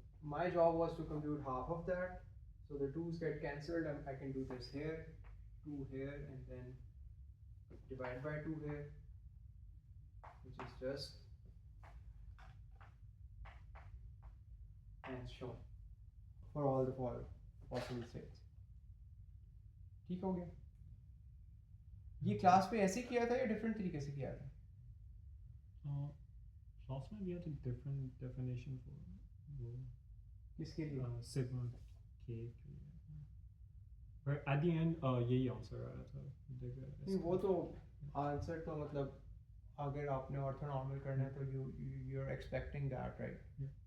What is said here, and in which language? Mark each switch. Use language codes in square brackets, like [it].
[en] My job was to compute half of that. So the 2's get cancelled and I can do this here, 2 here, and then divide by 2 here, which is just and shown for all the possible states. [hi] ठीक हो गया. ये class पे ऐसे किया था या different तरीके से किया था? क्लास में [en] we had a different definition for वो [hi] किसके लिए? sigma k के लिए. [en] But at the end [hi] यही आंसर आया था. नहीं वो तो आंसर तो मतलब अगर आपने ऑर्थोनॉर्मल करना है तो [en] you are expecting that, right?